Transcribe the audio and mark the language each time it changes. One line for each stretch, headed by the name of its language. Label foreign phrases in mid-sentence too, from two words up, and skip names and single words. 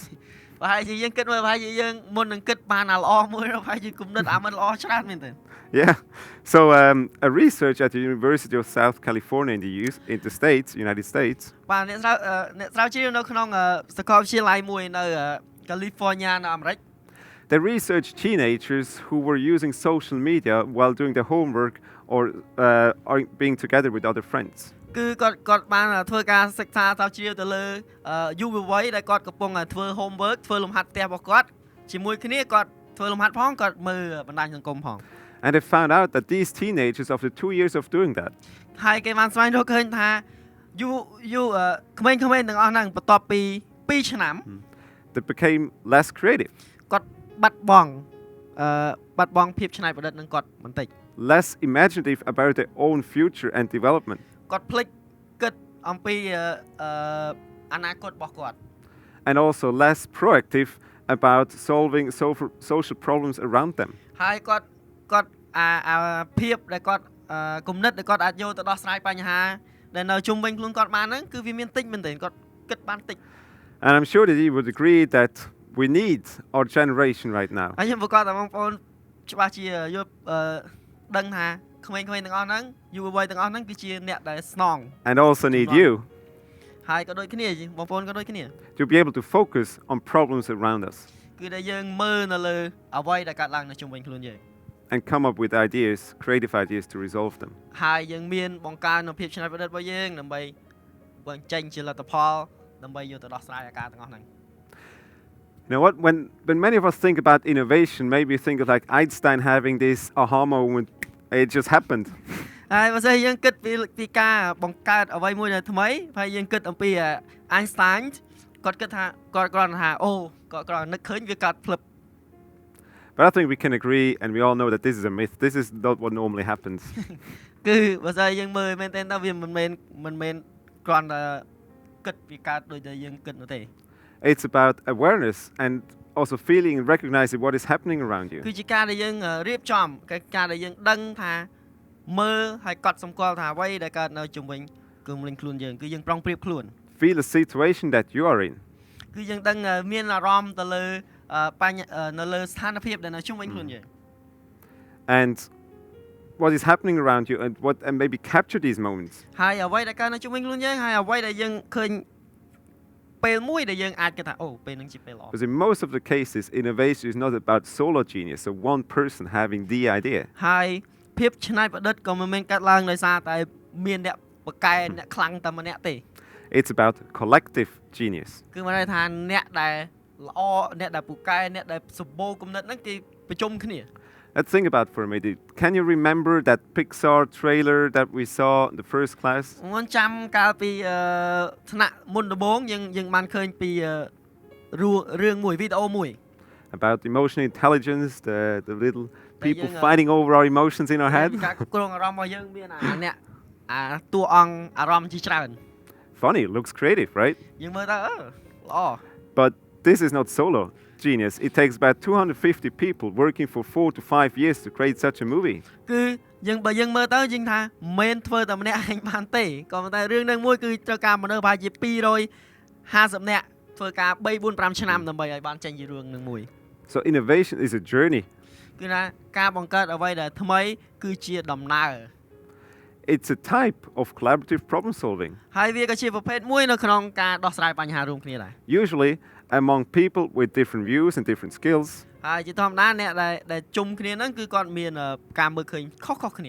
Khmer: ប្រហែលជាយើងគិតមើលប្រហែលជាយើងមុននឹងគិតបានអាល្អមួយប្រហែលជាគំនិតអាមិនល្អច្រើនមែនទែន
English: Yeah. So a research at the University of South California in the States, United States,
Khmer: បាទអ្នកស្រាវជ្រាវនៅក្នុងសាកលវិទ្យាល័យមួយនៅ California នៅអាមេរិក
English: they researched teenagers who were using social media while doing their homework or being together with other friends.
Khmer: គឺគាត់បានធ្វើការសិក្សាស្រាវជ្រាវទៅលើយុវវ័យដែលគាត់កំពុងធ្វើ homework ធ្វើលំហាត់ផ្ទះរបស់គាត់ជាមួយគ្នាគាត់ធ្វើលំហាត់ផងគាត់មើលបណ្ដាញសង្គមផង
English: And they found out that these teenagers, after 2 years of doing that,
Khmer: ហើយគេបានស្វែងរកឃើញថាក្មេងៗទាំងអស់ហ្នឹងបន្ទាប់ពី2ឆ្នាំ
English: they became less creative,
Khmer: គាត់បាត់បង់ភាពច្នៃប្រឌិតនឹងគាត់បន្តិច
English: less imaginative about their own future and development,
Khmer: គាត់ភ្លេចគិតអំពីអនាគតរបស់គាត់
English: and also less proactive about solving social problems around them.
Khmer: ហើយគាត់ភាពដែលគាត់គំនិតដែលគាត់អាចយកទៅដោះស្រាយបញ្ហាដែលនៅជុំវិញខ្លួនគាត់បានហ្នឹងគឺវាមានតិចមែនទេគាត់គិតបានតិច
English: And I'm sure that you would agree that we need our generation right now.
Khmer: ហើយខ្ញុំប្រកាសថាបងប្អូនច្បាស់ជាយកដឹងថាក្មេងៗទាំងអស់ហ្នឹងយុវវ័យទាំងអស់ហ្នឹងគឺជាអ្នកដែលស្នង
English: And also need you
Khmer: ហើយក៏ដូចគ្នាបងប្អូនក៏ដូចគ្នា
English: to be able to focus on problems around us
Khmer: គឺដែលយើងមើលនៅលើអ្វីដែលកើតឡើងនៅជុំវិញខ្លួនយើង
English: and come up with ideas, creative ideas to resolve them.
Khmer: ហើយយើងមានបង្កើននូវភាពច្នៃប្រឌិតរបស់យើងដើម្បីបញ្ចេញជាលទ្ធផលដើម្បីយកទៅដោះស្រាយអាការទាំងអស់ហ្នឹង
English: You know what? When many of us think about innovation, maybe you think of like Einstein having this aha moment. It just happened.
Khmer: ហើយបើសិនយើងគិតពីការបង្កើតអ្វីមួយដែលថ្មីហើយយើងគិតអំពី Einstein គាត់គិតថាគាត់គ្រាន់តែថាអូគាត់គ្រាន់តែនឹកឃើញវាកើតភ្លឹប
English: But I think we can agree, and we all know that this is a myth. This is not what normally happens.
Khmer: គឺបើសិនយើងមើលមែនតើវាមិនមែនគ្រាន់តែគិតវាកើតដូចតែយើងគិតនោះទេ
English: It's about awareness and also feeling and recognizing what is happening around you.
Khmer: គឺជាការដែលយើងរៀបចំការដែលយើងដឹងថាមើលហើយកត់សម្គាល់ថាអ្វីដែលកើតនៅជុំវិញគឺមិនខ្លួនយើងគឺយើងប្រុងប្រៀបខ្លួន
English: Feel the situation that you are in.
Khmer: គឺយើងដឹងមានអារម្មណ៍ទៅលើនៅលើស្ថានភាពដែលនៅជុំវិញខ្លួនយើង
English: And what is happening around you and maybe capture these moments.
Khmer: ហើយអ្វីដែលកើតនៅជុំវិញខ្លួនយើងហើយអ្វីដែលយើងឃើញពេលមួយដែលយើងអាចគិតថាអូពេលហ្នឹងជាពេលល្អ
English: Because in most of the cases, innovation is not about solo genius, so one person having the idea.
Khmer: ហើយភាពច្នៃប្រឌិតក៏មិនមែនកើតឡើងដោយសារតែមានអ្នកបកកែអ្នកខ្លាំងតែម្នាក់ទេ
English: It's about collective genius.
Khmer: គឺមានន័យថាអ្នកដែលល្អអ្នកដែលពូកែអ្នកដែលសម្បូរគំនិតហ្នឹងគេប្រជុំគ្នា
English: Let's think about for a minute. Can you remember that Pixar trailer that we saw in the first class?
Khmer: ខ្ញុំចាំកាលពីថ្នាក់មុនដំបូងយើងបានឃើញពីរឿងមួយវីដេអូមួយ
English: About emotional intelligence, the little people fighting over our emotions in our head.
Khmer: ការគ្រប់គ្រងអារម្មណ៍របស់យើងមានអ្នកតួអង្គអារម្មណ៍ជាច្រើន
English: Funny, looks creative, right?
Khmer: យើងមើលទៅល្អ
English: But this is not solo genius. It takes about 250 people working for 4 to 5 years to create such a movie.
Khmer: គឺយើងបើយើងមើលទៅយើងថាមិនធ្វើតែម្នាក់ឯងបានទេក៏ប៉ុន្តែរឿងនឹងមួយគឺត្រូវការមនុស្សប្រហែលជា250នាក់ធ្វើការ3 4 5ឆ្នាំដើម្បីឲ្យបានចេញជារឿងនឹងមួយ
English: So innovation is a journey.
Khmer: គឺថាការបង្កើតអ្វីដែលថ្មីគឺជាដំណើរ
English: It's a type of collaborative problem solving.
Khmer: ហើយវាក៏ជាប្រភេទមួយនៅក្នុងការដោះស្រាយបញ្ហារួមគ្នាដែរ
English: Usually among people with different views and different skills.
Khmer: ហើយជាធម្មតាអ្នកដែលជុំគ្នាហ្នឹងគឺគាត់មានការមើលឃើញខុសៗគ្នា